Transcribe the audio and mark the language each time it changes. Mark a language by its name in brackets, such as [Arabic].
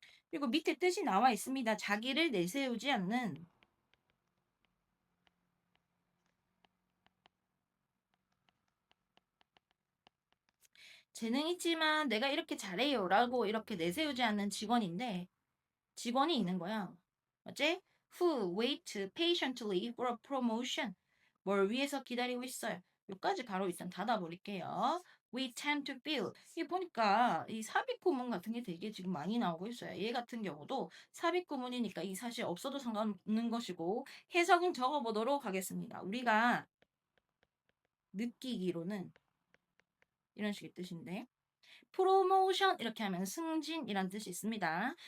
[Korean] 그리고 밑에 뜻이 나와 있습니다. 자기를 내세우지 않는 재능 있지만 내가 이렇게 잘해요라고 이렇게 내세우지 않는 직원인데 직원이 있는 거야. 맞지? [English] Who wait patiently for a promotion. [Korean] 뭘 위해서 기다리고 있어요. 여기까지 가로 일단 닫아버릴게요. [English] We tend to feel. [Korean] 이 보니까 이 삽입구문 같은 게 되게 지금 많이 나오고 있어요. 얘 같은 경우도 삽입구문이니까 이 사실 없어도 상관없는 것이고 해석은 적어보도록 하겠습니다. 우리가 느끼기로는 이런 식의 뜻인데 프로모션 이렇게 하면 승진이란 뜻이 있습니다.